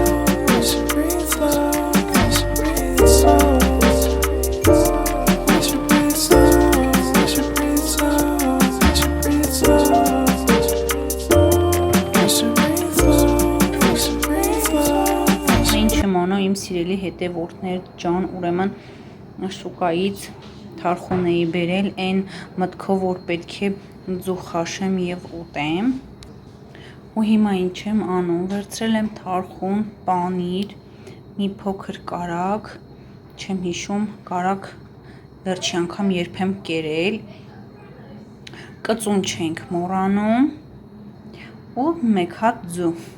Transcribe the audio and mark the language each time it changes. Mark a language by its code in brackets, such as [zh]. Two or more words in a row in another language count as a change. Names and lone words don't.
[en] We should breathe slow. We should breathe slow. We should breathe slow. We should breathe slow. We should breathe slow. We should breathe slow. We should breathe slow. [hy] Ինչ եմ անում իմ սիրելի հետևորդներ ջան, ուրեմն շուկայից թարխուն էի բերել այն մտքով, որ պետք է ձու խաշեմ եւ ուտեմ։ Ու հիմա ինչ եմ անում, վերցրել եմ թարխուն, պանիր, մի փոքր կարագ, չեմ հիշում, կարագ վերջի անգամ երբ եմ կերել, կծուն չենք մոռանում ու մեկ հատ ձու։